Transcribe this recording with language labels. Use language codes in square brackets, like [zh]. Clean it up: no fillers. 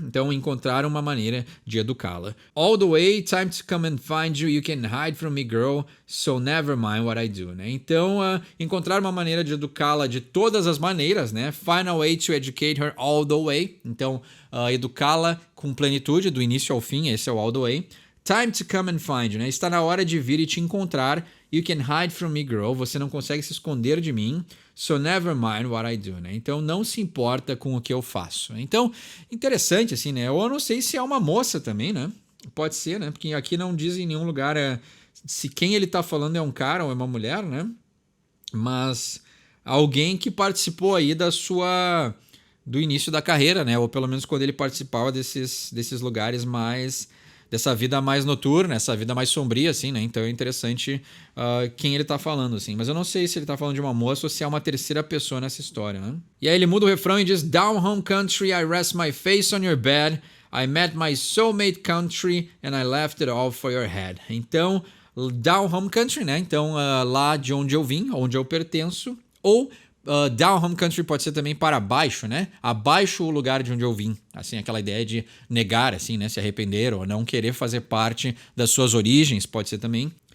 [pt] Então, encontrar uma maneira de educá-la. [en] All the way, time to come and find you. You can hide from me, girl. So never mind what I do, né? [pt] Então, encontrar uma maneira de educá-la de todas as maneiras, né? [en] Find a way to educate her all the way. [pt] Então, educá-la com plenitude, do início ao fim. Esse é o [en] all the way. Time to come and find you, né? [pt] Está na hora de vir e te encontrar. [en] You can hide from me, girl. [pt] Você não consegue se esconder de mim. [en] so never mind what I do, [pt] né? Então não se importa com o que eu faço. Então, interessante assim, né? Eu não sei se é uma moça também, né? Pode ser, né? Porque aqui não diz em nenhum lugar se quem ele tá falando é um cara ou é uma mulher, né? Mas alguém que participou aí do início da carreira, né? Ou pelo menos quando ele participava desses lugares mais, dessa vida mais noturna, essa vida mais sombria, assim, né? Então é interessante quem ele tá falando, assim. Mas eu não sei se ele tá falando de uma moça ou se é uma terceira pessoa nessa história, né? E aí ele muda o refrão e diz: [en] Down home country, I rest my face on your bed. I met my soulmate country and I left it all for your head. [pt] Então, [en] down home country, [pt] né? Então, lá de onde eu vim, onde eu pertenço. Ou [en] down home country [pt] pode ser também para baixo, né? Abaixo o lugar de onde eu vim. Assim, aquela ideia de negar, assim, né? Se arrepender ou não querer fazer parte das suas origens, pode ser também.